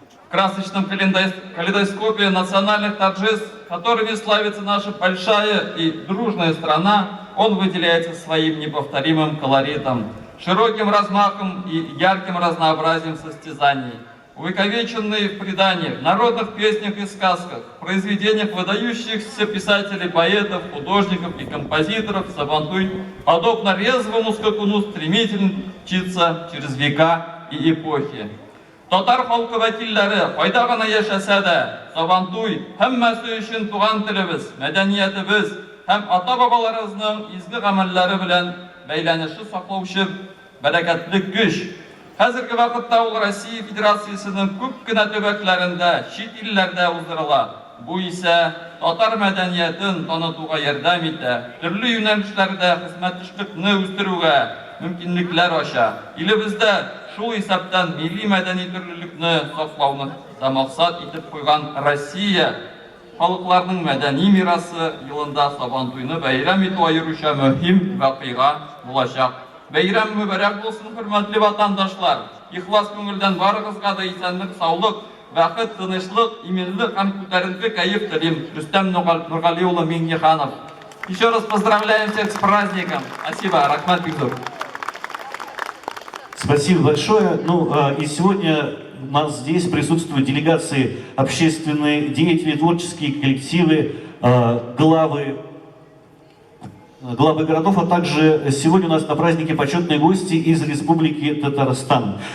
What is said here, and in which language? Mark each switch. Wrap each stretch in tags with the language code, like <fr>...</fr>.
<ru>В красочном калейдоскопе национальных торжеств, которыми славится наша большая и дружная страна, он выделяется своим неповторимым колоритом, широким размахом и ярким разнообразием состязаний, увековеченные в преданиях, народных песнях и сказках, произведениях выдающихся писателей, поэтов, художников и композиторов. Сабантуй, подобно резвому скакуну, стремительно мчится через века и эпохи.</ru> <tt>Татар халкы вәкилләре кайда гына яшәсә дә, Сабантуй һәммәсе өчен туган телебез, мәдәниятебез һәм ата-бабаларыбызның изге гамәлләре белән бәйләнешне саклаучы бәрәкәтле көч. Хәзерге вакытта ул Россия Федерациясенең күп кенә төбәкләрендә, чит илләрдә уздырыла. Бу исә татар мәдәниятен танытуга ярдәм итә, төрле юнәлешләрдә хезмәттәшлекне үстерүгә мөмкинлекләр ача. Илебездә шул исәптән милли мәдәни төрлелекне саклауны да максат итеп куйган Россия халыкларының мәдәни мирасы елында Сабантуйны бәйрәм итү аеруча мөһим вакыйга булачак. Бәйрәм мүбәрәк булсын, хөрмәтле ватандашлар. Ихлас күңелдән барыгызга да исәнлек, саулык, бәхет, тынычлык, иминлек һәм күтәренке кайф телим.</tt> <ru>Рустам Нургали улы Минниханов. Еще раз поздравляем всех с праздником. Спасибо, Рахмат Бигзур. Спасибо большое. И сегодня у нас здесь присутствуют делегации, общественные деятели, творческие коллективы, главы городов, а также сегодня у нас на празднике почетные гости из Республики Татарстан.</ru>